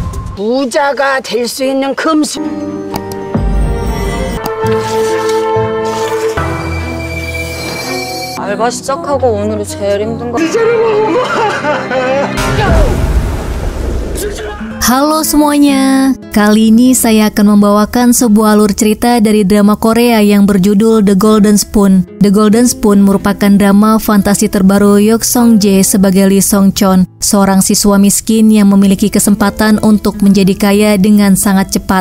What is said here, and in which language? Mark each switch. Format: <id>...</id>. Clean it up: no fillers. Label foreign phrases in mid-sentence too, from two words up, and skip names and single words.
<ko>부자가 될 수 있는 금수. 알바 시작하고 오늘이 제일 힘든 거.</ko> <id>Halo semuanya, kali ini saya akan membawakan sebuah alur cerita dari drama Korea yang berjudul The Golden Spoon. The Golden Spoon merupakan drama fantasi terbaru Yok Song Jae sebagai Lee Song Chon, seorang siswa miskin yang memiliki kesempatan untuk menjadi kaya dengan sangat cepat.</id>